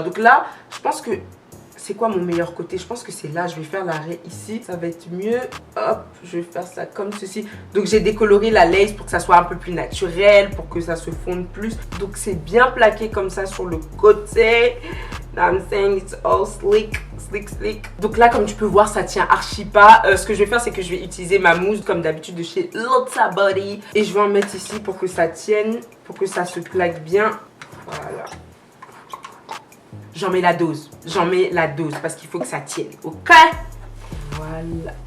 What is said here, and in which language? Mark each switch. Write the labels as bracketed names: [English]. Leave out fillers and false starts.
[French] Donc là, je pense que... C'est quoi mon meilleur côté? Je pense que c'est là. Je vais faire l'arrêt ici. Ça va être mieux. Hop, je vais faire ça comme ceci. Donc, j'ai décoloré la lace pour que ça soit un peu plus naturel, pour que ça se fonde plus. Donc, c'est bien plaqué comme ça sur le côté. [English] I'm saying it's all slick, slick, slick. [French] Donc là, comme tu peux voir, ça tient archi pas. Ce que je vais faire, c'est que je vais utiliser ma mousse, comme d'habitude, de chez Lotta Body. Et je vais en mettre ici pour que ça tienne, pour que ça se plaque bien. Voilà. J'en mets la dose. J'en mets la dose parce qu'il faut que ça tienne. Ok? Voilà.